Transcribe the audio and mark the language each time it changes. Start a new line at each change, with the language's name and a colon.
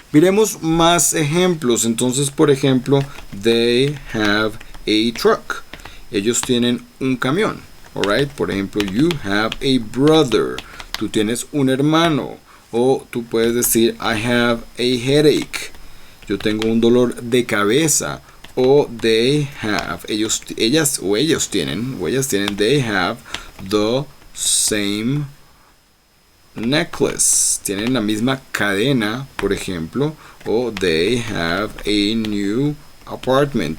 Spanish: Miremos más ejemplos. Entonces, por ejemplo,
English: they have a truck.
Spanish: Ellos tienen un camión. Alright, por ejemplo,
English: you have a brother.
Spanish: Tú tienes un hermano. O tú puedes decir,
English: I have a headache.
Spanish: Yo tengo un dolor de cabeza.
English: O they have,
Spanish: ellos tienen,
English: they have the same necklace.
Spanish: Tienen la misma cadena, por ejemplo.
English: O they have a new apartment.